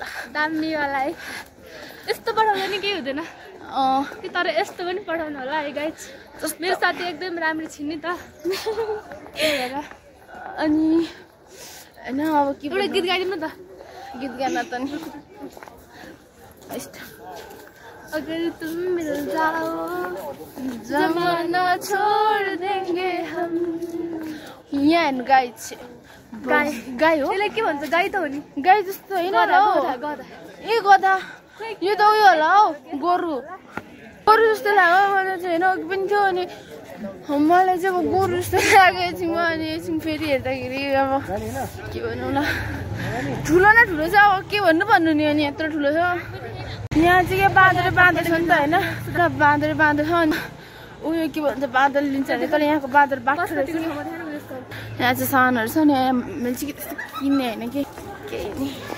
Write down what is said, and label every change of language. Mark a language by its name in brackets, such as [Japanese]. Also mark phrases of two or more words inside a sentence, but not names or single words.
[Nepali] है यस्तो पठाउँदा नि केही हुँदैन कि तर यस्तो पनि पठाउनु होला है गाइज मेरो साथी एकदम राम्रो छिन् नि त अनि होइन अब के एउटा गीत गाइदिनु त गीत गाउन त नि [Hindi] अगर तुम मिल जाओ जमाना छोड़ देंगे हम [Nepali] यहाँ हेर्नु गाई गाई हो त्यसलाई के भन्छ गाई त हो नि गाई जस्तो होइन र ए गधा यो त उयो होला हौ गोरु जस्तो लाग्यो मलाई चाहिँ होइन पनि थियो अनि मलाई चाहिँ अब गोरु जस्तो लागेको थियो अनि एकछिन फेरि हेर्दाखेरि अब के भन्नु ल ठुलो न ठुलो छ अब के भन्नु नि अनि यत्रो ठुलो छ यहाँ चाहिँ के बाँदर छ नि त होइन बाँदर छ अनि उयो के भन्छ बाँदर लिन्छ अरे तर यहाँको बाँदर बाँड्छ रहेछ यहाँ चाहिँ सानहरू छ नि मैले चाहिँ त्यस्तो किन्ने होइन कि केही नि